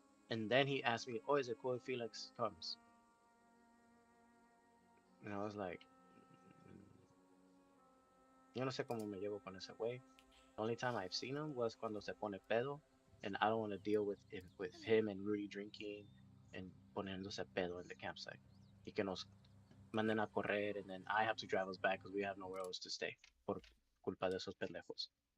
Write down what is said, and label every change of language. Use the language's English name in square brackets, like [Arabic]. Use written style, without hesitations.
[English] and then he asked me, "Oh, is it cool if Felix comes?" And I was like, [Spanish] "Mm, yo no sé cómo me llevo con ese güey. [English] The only time I've seen him was [Spanish] cuando se pone pedo, [English] and I don't want to deal with him and Rudy drinking and [Spanish] poniéndose pedo [English] in the campsite. [Spanish] Y que nos manden a correr, [English] and then I have to drive us back because we have nowhere else to stay [Spanish] por culpa de esos pendejos."